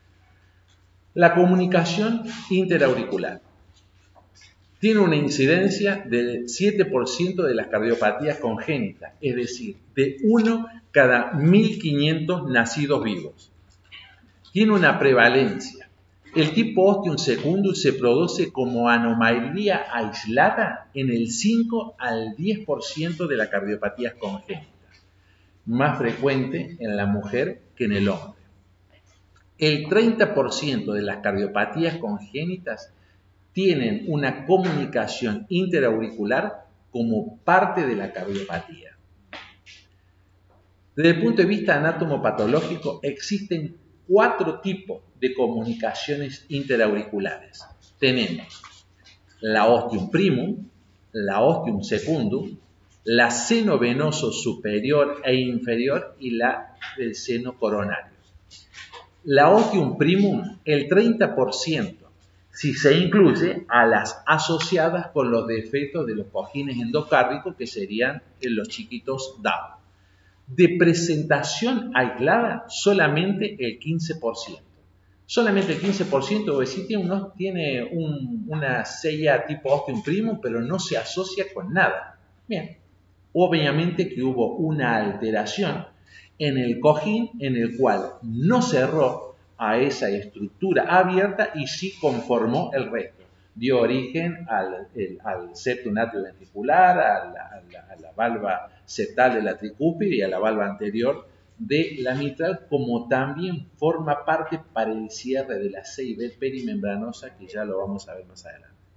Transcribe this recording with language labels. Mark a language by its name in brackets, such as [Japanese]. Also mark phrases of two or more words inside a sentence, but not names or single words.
[Spanish] La comunicación interauricular tiene una incidencia del 7% de las cardiopatías congénitas, es decir, de 1 cada 1.500 nacidos vivos. Tiene una prevalencia. El tipo [Latin] ostium secundum [Spanish] se produce como anomalía aislada en el 5 al 10% de las cardiopatías congénitas, más frecuente en la mujer que en el hombre. El 30% de las cardiopatías congénitas tienen una comunicación interauricular como parte de la cardiopatía. Desde el punto de vista anatomopatológico, existen 4 tipos de comunicaciones interauriculares. Tenemos la [Latin] ostium primum, [Spanish] la [Latin] ostium secundum, [Spanish] la seno venoso superior e inferior y la del seno coronario. [Latin] La ostium primum, [Spanish] el 30%, si se incluye a las asociadas con los defectos de los cojines endocárdicos, que serían los chiquitos Down. De presentación aislada, solamente el 15%. Solamente el 15%, es decir, tiene una sella tipo [Latin] ostium primum, [Spanish] pero no se asocia con nada. Bien, obviamente que hubo una alteración en el cojín en el cual no cerró a esa estructura abierta y sí conformó el resto. Dio origen al septum atrioventricular, a la valva septal de la tricúspide y a la valva anterior de la mitral, como también forma parte para el cierre de la CIB perimembranosa, que ya lo vamos a ver más adelante.